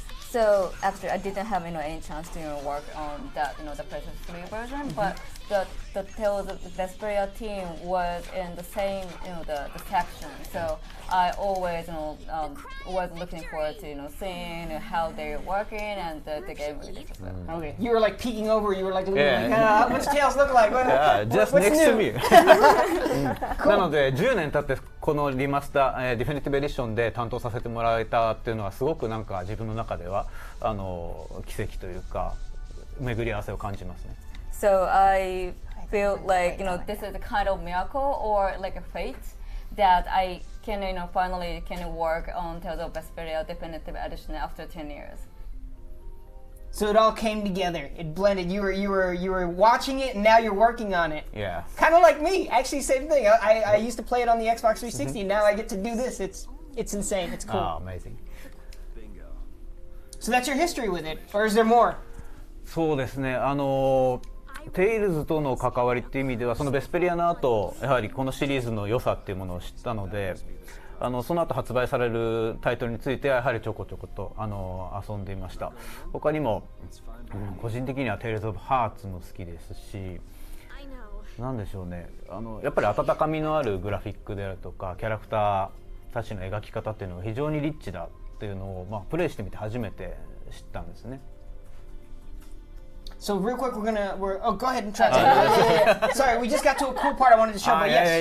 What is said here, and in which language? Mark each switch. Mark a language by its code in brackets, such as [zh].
[en] So actually, I didn't have any chance to work on that, the PlayStation 3 version, but the Tales of Vesperia team was in the same, the section. So I always, was looking forward to, seeing how they're working and the game release as well. Okay. You were like peeking over. You were like, what's Tales look like? Just what's next to me. Cool. [ja] なので10年経ってこのリマスター、ディフィニティブエディションで担当させてもらえたっていうのはすごくなんか自分の中では奇跡というか巡り合わせを感じますね。 [en] So I feel like this is a kind of miracle or like a fate that I can finally can work on Tales of Vesperia Definitive Edition after 10 years. So it all came together. It blended. You were watching it, and now you're working on it. Yeah. Kind of like me. Actually, same thing. I used to play it on the Xbox 360. Now I get to do this. It's insane. It's cool. Oh, amazing. So that's your history with it, or is there more? [ja] そうですね。テイルズとの関わりっていう意味では、そのベスペリアの後、やはりこのシリーズの良さっていうものを知ったので、その後発売されるタイトルについてはやはりちょこちょこと遊んでいました。他にも、個人的にはテイルズ・オブ・ハーツも好きですし、なんでしょうね、やっぱり温かみのあるグラフィックであるとかキャラクターたちの描き方っていうのが非常にリッチだっていうのを、プレイしてみて初めて知ったんですね。 [en] So real quick, go ahead and translate. Sorry, we just got to a cool part I wanted to show, but yes.